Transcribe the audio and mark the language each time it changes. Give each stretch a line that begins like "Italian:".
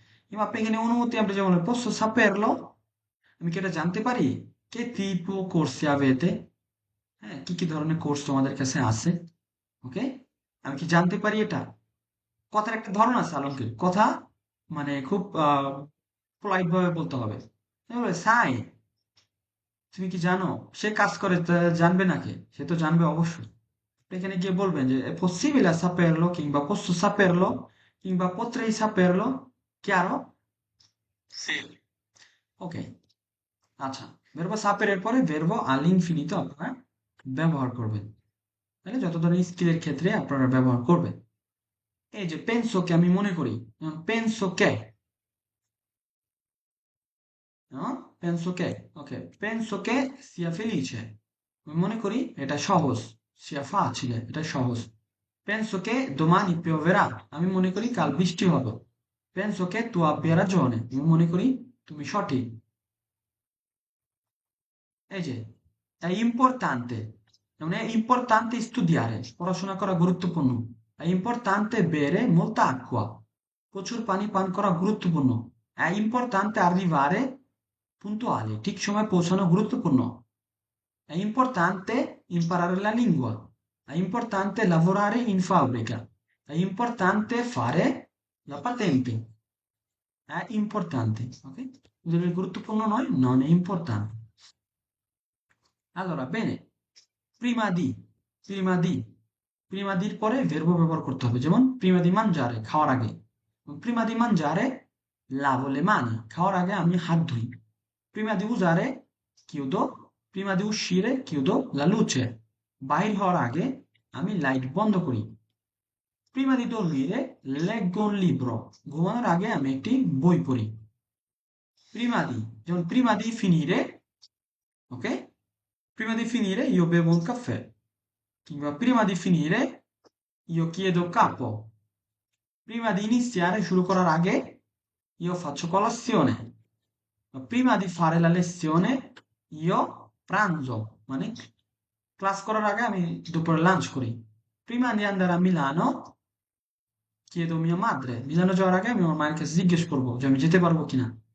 Bangla: কিংবা আপনি এখানে অনুমতি, আপনি যেমন
Italian: posso saperlo,
Bangla: আমি কি এটা জানতে পারি,
Italian: che tipo corsi avete,
Bangla: হ্যাঁ, কি কি ধরনের কোর্স তোমাদের কাছে আছে, ওকে, আমি কি জানতে পারি এটা। কথার একটা ধরন আছে আলমগীর, কথা মানে খুব পোলাইট ভাবে বলতে হবে। সাই, তুমি কি জানো, সে কাজ করে তা জানবে নাকি, সে তো জানবে অবশ্যই। এখানে গিয়ে বলবেন যে
Italian: è possibile saperlo, কিংবা posso saperlo, কিংবা potrei saperlo, chiaro? সি।
Bangla: ওকে, আচ্ছা, verbo sapere এর পরে
Italian: verbo all'infinito
Bangla: আপনারা ব্যবহার করবেন, তাহলে যত ধরনের স্কিলের ক্ষেত্রে আপনারা ব্যবহার করবেন। এই যে
Italian: penso che,
Bangla: আমি মনে করি, penso che, no?
Italian: Penso che, ok, penso che sia felice,
Bangla: আমি মনে করি এটা সহজ,
Italian: sia facile,
Bangla: এটা সহজ।
Italian: Penso che domani pioverà,
Bangla: আমি মনে করি কাল বৃষ্টি হবে।
Italian: Penso che tu abbia ragione,
Bangla: আমি মনে করি তুমি সঠিক।
Italian: এই যে è importante, non è importante studiare,
Bangla: পড়াশোনা করা গুরুত্বপূর্ণ।
Italian: È importante bere molta acqua,
Bangla: প্রচুর পানি পান করা গুরুত্বপূর্ণ।
Italian: È importante arrivare puntuali,
Bangla: ঠিক সময় পৌঁছানো গুরুত্বপূর্ণ।
Italian: È importante imparare la lingua, è importante lavorare in fabbrica, è importante fare la patente, è importante, ok? Deve guruttupurno নয়, non è importante. Allora, bene, prima di, prima di, prima di পরে verbo
Bangla: ব্যবহার করতে হবে, যেমন
Italian: prima di mangiare,
Bangla: খাওয়ার আগে।
Italian: Prima di mangiare lavo le mani,
Bangla: খাওয়ার আগে আমি হাত ধুই।
Italian: Prima di usare chiudo, prima di uscire chiudo la luce,
Bangla: বাহির হওয়ার আগে আমি লাইট বন্ধ করি।
Italian: Prima di dormire leggo un libro,
Bangla: ঘুমানোর আগে আমি একটি বই পড়ি।
Italian: Prima di, যেমন prima di finire, ok? Prima di finire io bevo un caffè, কিংবা prima di finire io chiedo capo, prima di iniziare
Bangla: শুরু করার আগে
Italian: io faccio colazione, ma prima di fare la lezione io pranzo,
Bangla: মানে class করার আগে আমি দুপুরে lunch করি।
Italian: Prima di andare a Milano chiedo mia madre,
Bangla: মিলানো যাওয়ার আগে আমি আমার মায়ের কাছে জিজ্ঞেস করবো যে আমি যেতে পারবো কিনা।